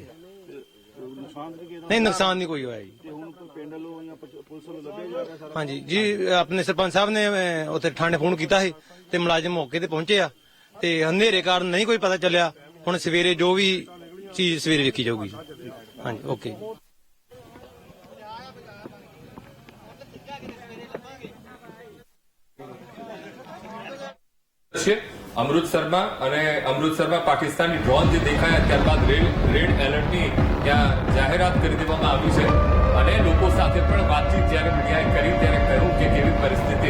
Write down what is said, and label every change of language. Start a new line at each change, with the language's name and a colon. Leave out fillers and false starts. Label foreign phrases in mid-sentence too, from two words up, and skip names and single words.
Punjabi: ਨੁਕਸਾਨ ਨਹੀਂ ਕੀਤਾ? ਨਹੀਂ ਨੁਕਸਾਨ ਨਹੀਂ ਕੋਈ ਹੋਇਆ ਜੀ. ਤੇ ਹੁਣ ਕੋਈ ਪਿੰਡ ਵੱਲੋਂ ਜਾਂ ਪੁਲਿਸ ਵੱਲੋਂ ਲੱਭਿਆ ਜਾ ਰਿਹਾ ਸਾਰਾ? ਹਾਂਜੀ ਜੀ, ਆਪਣੇ ਸਰਪੰਚ ਸਾਹਿਬ ਨੇ ਉੱਥੇ ਥਾਣੇ ਫੋਨ ਕੀਤਾ ਸੀ ਤੇ ਮੁਲਾਜ਼ਮ ਮੌਕੇ ਤੇ ਪਹੁੰਚੇ ਆ, ਤੇ ਹਨੇਰੇ ਕਾਰਨ ਨਹੀਂ ਕੋਈ ਪਤਾ ਚੱਲਿਆ. ਹੁਣ ਸਵੇਰੇ ਜੋ ਵੀ ਚੀਜ਼ ਸਵੇਰੇ ਵੇਖੀ ਜਾਊਗੀ. ਹਾਂਜੀ ਓਕੇ.
Gujarati: અમૃતસરમાં પાકિસ્તાની ડ્રોન જે દેખાયા ત્યારબાદ રેડ એલર્ટની ત્યાં જાહેરાત કરી દેવામાં આવી છે અને લોકો સાથે પણ વાતચીત જ્યારે મીડિયાએ કરી ત્યારે કહ્યું કે કેવી પરિસ્થિતિ.